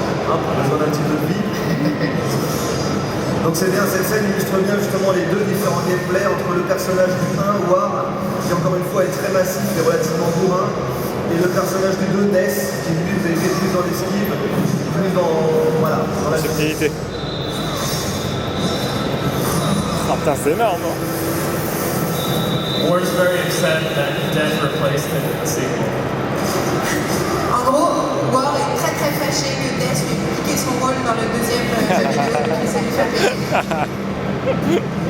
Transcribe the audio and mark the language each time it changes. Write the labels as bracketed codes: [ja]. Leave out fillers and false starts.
[fr] On a besoin d'un petit peu de vie. Donc c'est bien, cette scène illustre bien justement les deux différents gameplays entre le personnage du 1, War, qui encore une fois est très massif et relativement bourrin, et le personnage du 2, Death, qui lui vous avez fait plus dans l'esquive, plus dans, voilà, dans la Subtilité. Ah putain, c'est énorme, hein. [en] War's very upset that Death replaced him in the sequel. [fr] En gros, War est très très fâché que Death lui ait piqué son rôle dans le deuxième jeu vidéo qui s'est fait payer.